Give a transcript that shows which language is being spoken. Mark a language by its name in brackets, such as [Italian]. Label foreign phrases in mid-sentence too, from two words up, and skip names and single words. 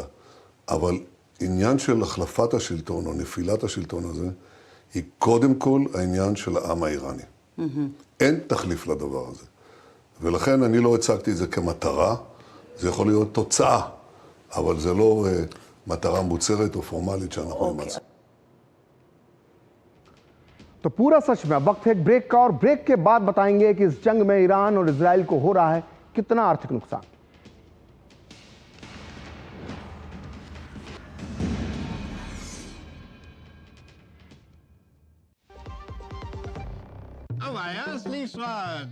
[Hebrew] אבל עניין של החלפת השלטון או נפילת השלטון הזה, היא קודם כל העניין של העם האיראני. אין תחליף לדבר הזה. ולכן אני לא הצגתי את זה כמטרה, זה יכול להיות תוצאה, אבל זה לא מטרה מוצהרת או פורמלית שאנחנו נמצא. [Hindi] तो पूरा सच में वक्त है एक ब्रेक का, और ब्रेक के बाद बताएंगे कि इस जंग में ईरान और इजराइल को हो रहा है कितना आर्थिक नुकसान। अब आया असली स्वाद।